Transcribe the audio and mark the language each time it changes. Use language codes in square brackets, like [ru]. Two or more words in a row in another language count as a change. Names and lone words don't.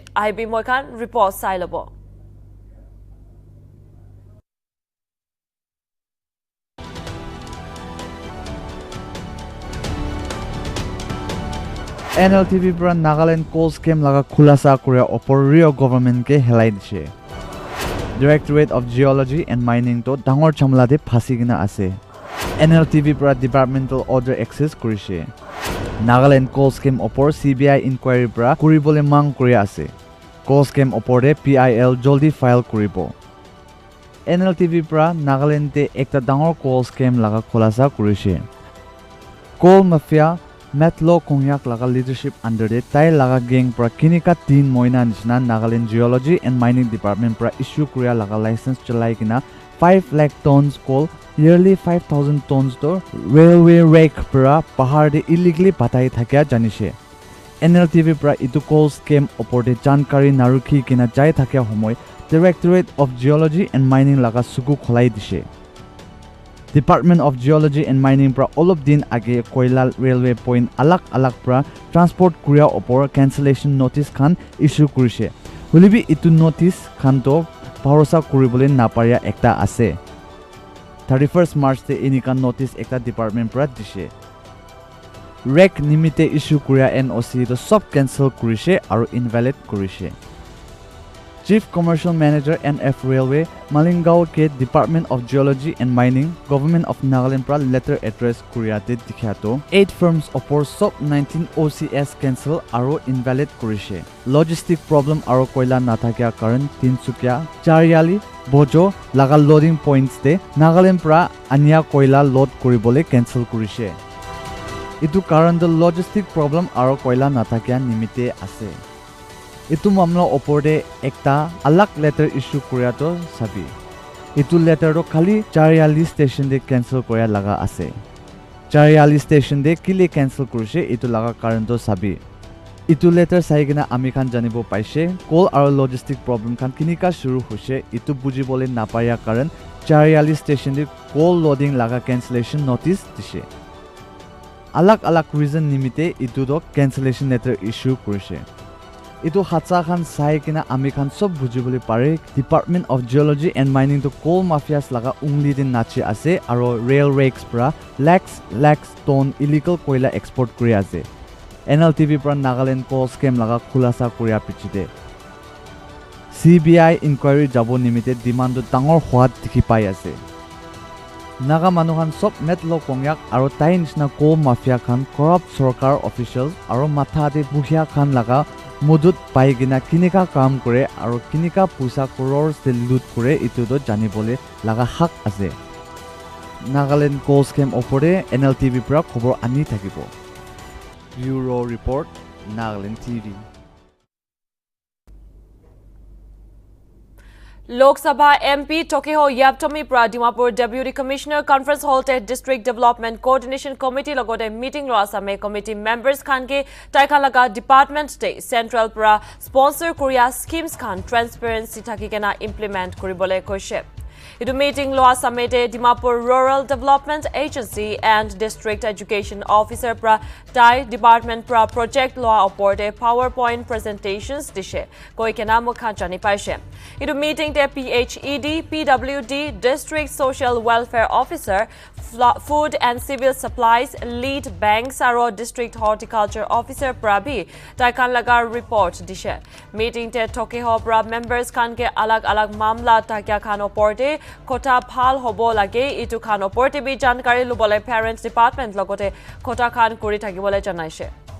[nag] IB moi khan report sai lobo. Nltv pra Nagaland [en] coal scheme [nag] laga khulasa kuria opor Rio government ke helai dishe. Directorate of Geology and Mining to dangor chamla de phasi gina ase. Nltv pra [en] departmental order [nag] access kurishe. Nagaland [en] coal scheme [nag] opor [en] CBI inquiry [nag] pra kuribole mang kuri ase. [en] Coal scheme [nag] opor de PIL joldi file kuribo. Nltv pra Nagaland te ekta dangor [en] coal scheme [nag] laga khulasa kurishe. Coal mafia Metlo Kongyak laga leadership under the Tai laga gang pra kinika tin moina nishna Nagaland Geology and Mining Department pra issue kuria laga license chalai kina 5 lakh tons coal yearly 5,000 tons to [en] railway rake [nag] pra pahar de illegally batai thakya janishe. Nltv pra itu [en] coal scam [nag] oporte jankari narukhi kina jai thakya homoy Directorate of Geology and Mining laga suku kholai dishe. Department of Geology and Mining pra olop din age Koilal Railway Point alak pra transport kuria opor [en] cancellation notice [nag] khan issue kurise. Hulibi itu notice khan to bharosa kuribole naparia ekta ase. 31st March te inika notice ekta department pra dishe. Rek nimite issue kuria NOC to sub cancel kurise aru invalid kurise. Chief Commercial Manager NF Railway Malingao ke Department of Geology and Mining Government of Nagaland pra [en] letter address [nag] kuria de dikhato 8 firms opor sub 19 OCS cancel aro invalid kurise. [en] Logistic problem [nag] aro koila nathakya karan Tinsukia Chariali Bojo laga [en] loading points [nag] de Nagaland pra anya koila load kuribole cancel kurise. Itu karan the [en] logistic problem [nag] aro koila nathakya nimite ase. Itu mamla oporde ekta alak letter issue korea to sabi. Itu letter to khali Chariali station de cancel korea laga ase. Chariali station de kile cancel kurise itu laga karan to sabi. Itu letter saigena ami khan janibo paise coal aro [en] logistic problem [nag] khan kinika shuru hoise itu bujibole napaya karan Chariali station de [en] coal loading [nag] laga [en] cancellation notice [nag] dishe. Alak reason nimite itu do [en] cancellation letter [nag] issue kurise. Itu hatsa khan sai kina ami khan sob bujibole pare Department of Geology and Mining to coal mafias laga ungli din nachi ase aro [en] rail rakes [nag] pra lakhs ton illegal koila export kuri ase. Nltv pra Nagaland [en] coal scam [nag] laga khulasa kuria pichite. [en] CBI inquiry [nag] jabo nimite demand to dangor hwat dikhi pai ase. Naga manuhan sob metlo kongyak aro tai nishna coal mafia khan corrupt sarkar officials aro matha de buhia khan laga mudut paigina kinika kam kore aro kinika pusa crores de loot kore itu do janibole laga hak ase. Nagaland [en] coal scam [nag] opore Nltv pra khobor ani thakibo. [en] Bureau report Nagaland TV. [nag] Lok Sabha MP Tokeho Yaptomi pra Dimapur Deputy Commissioner Conference Hall te District Development Coordination Committee logote meeting lo asame [en] committee members [nag] khan ke taikhan laga department te central pra sponsor korea schemes khan transparency thakikena implement kuribole koise. Idu meeting lo asame te Dimapur Rural Development Agency and District Education Officer pra Tai Department pra project law oporte [en] PowerPoint presentations [nag] dishe koi kena mukhan chani paise. Idu meeting te PHED, PWD, District Social Welfare Officer, Food and Civil Supplies, Lead Banks aro District Horticulture Officer prabi taikan laga report dishe. Meeting te Tokeho pra members khan ke alag mamla takya khan oporte kota phal hobo lage itu khan oporte bi jankari lubole Parents Department logote kota khan kuri thakibole janaise.